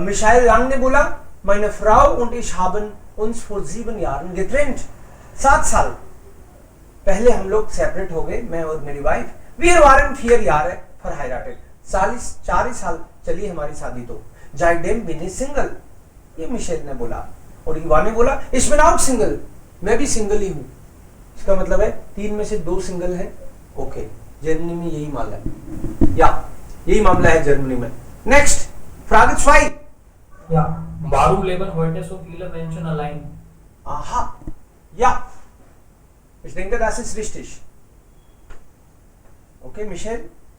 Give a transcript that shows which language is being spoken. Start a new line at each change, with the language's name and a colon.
Hindi: Missile लांग ने बोला
German: meine Frau und ich haben uns vor 7 Jahren getrennt.
Hindi: 7 साल पहले हम लोग सेपरेट हो गए, मैं और मेरी wife.
German: Wir waren 4 Jahre verheiratet.
Hindi: 4 साल चली हमारी शादी.
German: तो seitdem bin ich Single.
Hindi: ये मिशेल ने बोला. और इवा ने बोला
German: ich bin auch Single.
Hindi: मैं भी सिंगल ही हूँ. इसका मतलब है 3 में से 2 सिंगल है. ओके. जर्मनी में यही मामला है, या यही मामला है जर्मनी में. Next Frage 2.
German: Ja. Warum leben heute so viele Menschen allein? Aha. Ja. Ich denke, das ist richtig. Okay, Michel?